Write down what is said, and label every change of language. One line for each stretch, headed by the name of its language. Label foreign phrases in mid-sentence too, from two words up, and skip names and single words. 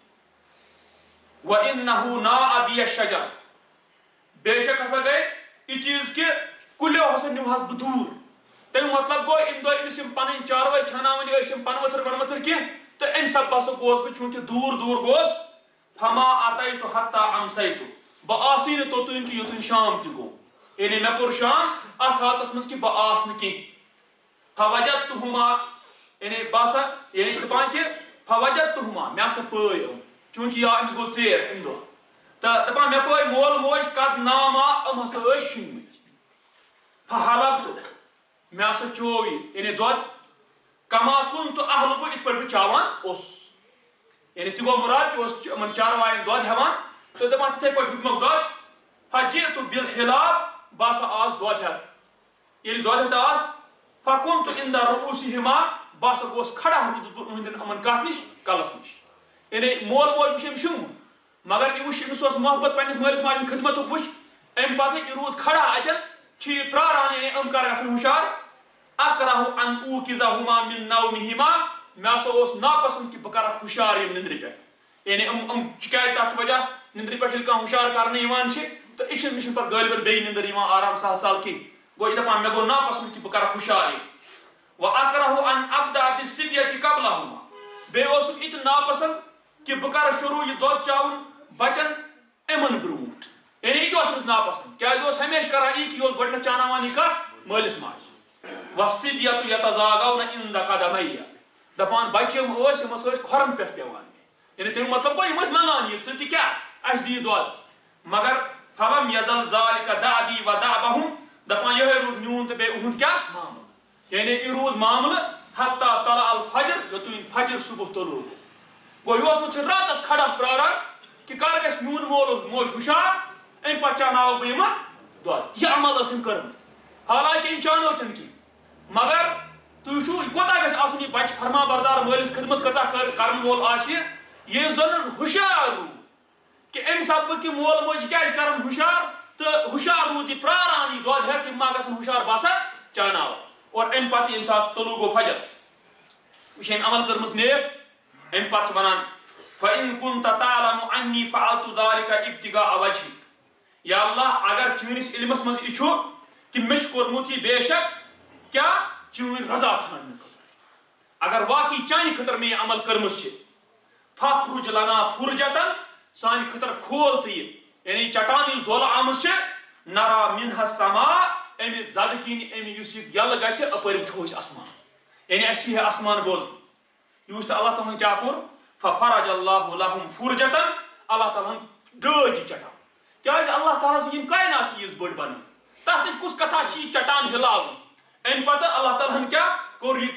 Arabic: وَإِنَّهُ نَاءَ بِیَ الشَّجَرَ
Kashmiri: بے شک ہسا گٔے یہِ چیٖز کہِ کُلیو ہسا نیوٗہس بہٕ دوٗر تمیُک مطلب گوٚو أمۍ دۄہ أمِس یِم پنٕنۍ چاروٲے کھٮ۪ناوٕنۍ ٲسۍ یِم پنہٕ ؤتھٕر ونہٕ ؤتھٕر کینٛہہ تہٕ امہِ سببہٕ ہسا گوس بہٕ چوٗنٛکہِ دوٗر دوٗر گوس
Arabic: فما اتیتُ حتى امسیتُ
Kashmiri: بہٕ آسٕے نہٕ توٚتام کہِ یوٚتام شام تہِ گوٚو یعنی مےٚ کوٚر شام اتھ حالتس منٛز کہِ بہٕ آس نہٕ کینٛہہ فوجدتُہما یعنی بہٕ ہسا یعنی دپان کہِ فوجدتُہما مےٚ ہسا پٲے یِم چوٗنٛکہِ یا أمِس گوٚو ژیر امہِ دۄہ تہٕ دپان مےٚ پٲے مول موج
Arabic: قد ناما
Kashmiri: یِم ہسا ٲسۍ شونٛگمٕتۍ فحلبت مےٚ ہسا چوو یہِ یعنی دۄد
Arabic: کما کُنتُ احلبُ
Kashmiri: یِتھ پٲٹھۍ بہٕ چاوان اوسُس یعنی تہِ گوٚو مُراد یہِ اوس یِمن چاروایَن دۄد ہٮ۪وان تہٕ دپان تِتھٕے پٲٹھۍ ہیوٚتمَکھ دۄد
Arabic: فجئتُ بالحلاب
Kashmiri: بہٕ ہسا آس دۄد ہٮ۪تھ ییٚلہِ دۄد ہٮ۪تھ آس
Arabic: فكنت عند رؤوسهما
Kashmiri: بہٕ ہسا گوس کھڑا روٗدُس بہٕ أہنٛدٮ۪ن یِمن کتھ نِش کلس نِش یعنی مول موج وٕچھ أمۍ شونٛگمُت مگر یہِ وٕچھ أمِس اوس محبت پننِس مٲلِس ماجہِ ہُنٛد خدمتُک وٕچھ امہِ پتہٕ یہِ روٗد کھڑا اتٮ۪ن چھِ یہِ پراران یعنی یِم کر گژھن ہُشار
Arabic: اکرہُ ان اوقظہما من نومہما
Kashmiri: مےٚ ہسا اوس ناپسنٛد کہِ بہٕ کرکھ ہُشار یِم نِندرِ پٮ۪ٹھ یعنی یِم چھِ کیٛازِ تتھ چھُ وجہ نِندرِ پٮ۪ٹھ ییٚلہِ کانٛہہ ہُشار کرنہٕ یِوان چھِ تہٕ مےٚ چھُنہٕ پتہٕ غٲلبن بیٚیہِ نِندٕر یِوان آرام سہل سہل کینٛہہ گوٚو یہِ دپان مےٚ گوٚو ناپسنٛد کہِ بہٕ کرکھ ہُشار یِم
Arabic: وَأَكْرَهُ أَنْ أَبْدَأَ بِالصِّبْيَةِ قَبْلَهُمَا
Kashmiri: بیٚیہِ اوسُم یہِ تہِ ناپسنٛد کہِ بہٕ کرٕ شروٗع یہِ دۄد چاوُن بچن یِمن برونٛٹھ یعنی یہِ تہِ اوس أمِس ناپسنٛد کیٛازِ یہِ اوس ہمیشہِ کران یی کہِ یہِ اوس گۄڈٕنٮ۪تھ چاناوان یہِ کس مٲلِس ماجہِ
Arabic: وَالصِّبْيَةُ يَتَزَاغَوْنَ عِنْدَ قَدَمَيَّ
Kashmiri: دپان بچہِ یِم ٲسۍ یِم ہسا ٲسۍ کھۄرن پٮ۪ٹھ پیٚوان یعنی تمیُک مطلب گوٚو یِم ٲسۍ منگان یہِ ژٕ تہِ کیٛاہ اَسہِ دِ یہِ دۄد مگر
Arabic: فلم یزل ذالِکَ دأبی وَدأبَہُم
Kashmiri: دپان یِہے روٗد ہند کیا معاملہ یعنی یہ روز معاملہ
Arabic: حتی طلع الفجر
Kashmiri: یوتن فجر صبح طلوع گو یہ راتس کھڑا پراران کہ کر گژھِ میون مول موج ہُشار ام پتہٕ چاناو بہٕ یِمن دۄد یہِ عمل ٲس أمۍ کٔرمٕژ حالانکہ أمۍ چانو تہِ نہٕ کینٛہہ مگر تُہۍ وٕچھِو یہِ کوتاہ گژھِ آسُن یہِ بچہِ فرما بردار مٲلِس خدمت کۭژاہ کرن وول آسہِ یہِ زن ہُشار روٗد کہ أمۍ سببہٕ کہِ مول موج کیٛازِ کرن ہُشار تہٕ ہُشار روٗد یہِ پراران یہِ دۄد ہٮ۪تھ یِم ما گژھن ہُشار بہٕ ہسا چاناو اور امہِ پتہٕ ییٚمہِ ساتہٕ طلوع گوٚو فجر یہِ چھِ أمۍ عمل کٔرمٕژ نیک امہِ پتہٕ چھِ ونان
Arabic: فإن كنت تعلم أني فعلت ذلك ابتغاء وجهك
Kashmiri: یا اللہ اگر چٲنِس علمس منٛز یہِ چھُ کہ مےٚ چھُ کوٚرمُت یہِ بے شک کیٛاہ چٲنۍ رضا ژھانڈنہٕ خٲطرٕ اگر واقعی چانہِ خٲطرٕ مےٚ یہِ عمل کٔرمٕژ چھِ
Arabic: فافرج لنا فرجتن
Kashmiri: سانہِ خٲطرٕ کھول تہٕ یہِ یعنی چٹان یُس دولہٕ آمٕژ چھِ
Arabic: نرا منها السماء
Kashmiri: امہِ زدٕ کِنۍ امہِ یُس یہِ یلہٕ گژھِ اپٲرۍ وٕچھو أسۍ آسمان یعنی اَسہِ یی آسمان بوزنہٕ یہِ وٕچھ اللہ تعالیٰ ہن کیٛاہ کوٚر
Arabic: ففرج اللہ لهم فرجتن
Kashmiri: اللہ تعالیٰ ہن ڈٲج یہِ چٹان کیٛازِ اللہ تعالیٰ سٕنٛز یِم کاینات ییٖژ بٔڑ بنٲو تس نِش کُس کتھا چھِ یہِ چٹان ہلاوٕنۍ امہِ پتہٕ اللہ تعالیٰ ہن کیٛاہ کوٚر یہِ